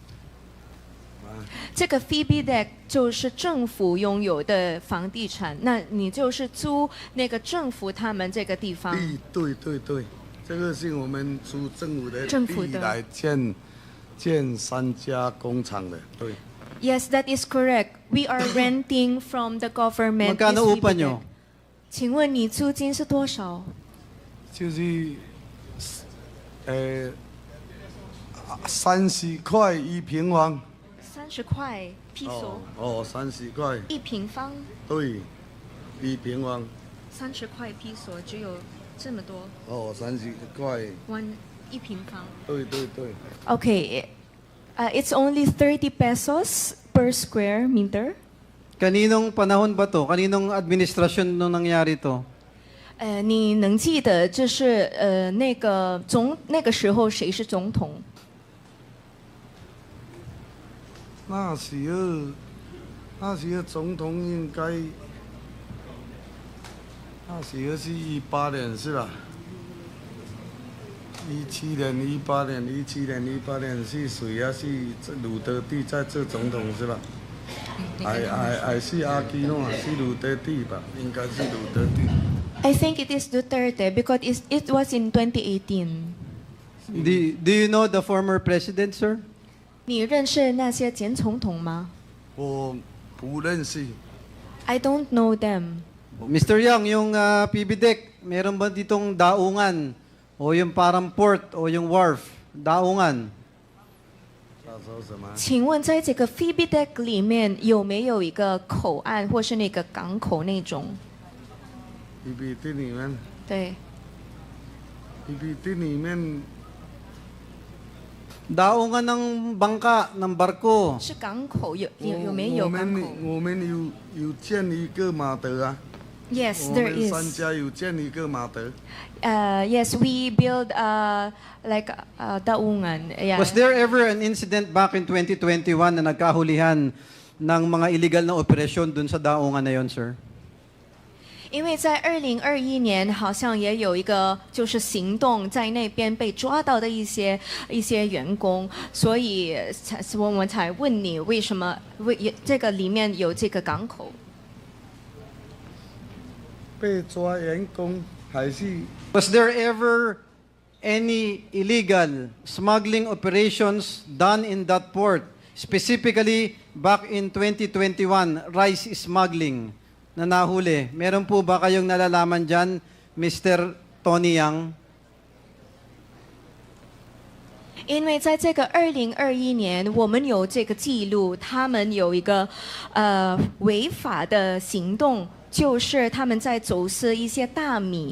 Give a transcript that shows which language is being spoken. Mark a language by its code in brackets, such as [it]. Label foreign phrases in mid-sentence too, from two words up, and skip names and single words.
[zh] 这个 PBDEC 就是政府拥有的房地产，那你就是租那个政府他们这个地方。对，这个是我们租政府的地来建三家工厂的，对。 [en] Yes, that is correct. We are renting from the government. [tl] Magkano this upa PBDEC. nyo? [zh] 请问你租金是多少？就是30块1平方。 30块披索。哦，30块。 1平方。对，1平方。 30块披索只有这么多。哦，30块。 1平方。对。 [en] Okay, it's only 30 pesos per square meter. [tl] Kaninong panahon ba to? Kaninong administrasyon nung nangyari to? [zh] 你能记得就是那个时候谁是总统？那时候总统应该，那时候是18年是吧？17年、18年、17年是谁啊？是鲁德地在做总统是吧？还是阿基诺？是鲁德地吧？应该是鲁德地。 [en] I think it is Duterte because it was in 2018. Do you know the former president, sir? [zh] 你认识那些前总统吗？我不认识。 [en] I don't know them. [tl] Mr. Yang, yung PBDEC, meron ba ditong daungan? O yung parang port o yung wharf? Daungan? [zh] 请问在这个 PBDEC 里面有没有一个口岸或是那个港口那种？ PPT 里面。对。 PPT 里面。 [tl] Daungan ng bangka, ng barko. [zh] 是港口有没有港口？我们有建一个码头啊。 [en] Yes, there [zh] 我们 [en] is. [zh] 三家有建一个码头。 [en] Yes, we build like daungan. Yeah. Was there ever an incident back in 2021 [tl] na nagkahulihan ng mga illegal na operasyon dun sa daungan na yon, [en] sir? [zh] 因为在2021年好像也有一个就是行动在那边被抓到的一些员工，所以我们才问你为什么这个里面有这个港口？被抓员工还是 [en] Was there ever any illegal smuggling operations done in that port? Specifically, back in 2021, rice smuggling. [tl] na nahuli. Meron po ba kayong nalalaman dyan, Mr. Tony Yang? [zh] 因为在这个2021年，我们有这个记录，他们有一个违法的行动，就是他们在走私一些大米。